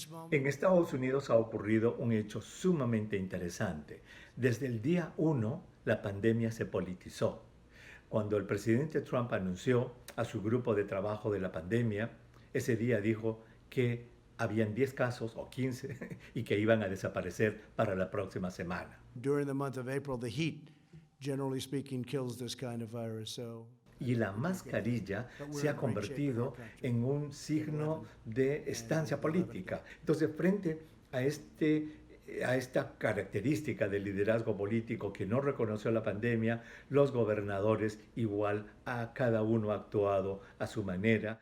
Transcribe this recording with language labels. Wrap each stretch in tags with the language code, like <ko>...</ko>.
<es>En Estados Unidos ha ocurrido un hecho sumamente interesante. Desde el día 1, la pandemia se politizó. Cuando el presidente Trump anunció a su grupo de trabajo de la pandemia, ese día dijo que habían 10 casos o 15 y que iban a desaparecer para la próxima semana.</es> <en>During the month of April, the heat, generally speaking, kills this kind of virus.</en> <es>Y la mascarilla se ha convertido en un signo de estancia política. Entonces, frente a este a esta característica del liderazgo político que no reconoció la pandemia, los gobernadores igual a cada uno ha actuado a su manera.</es>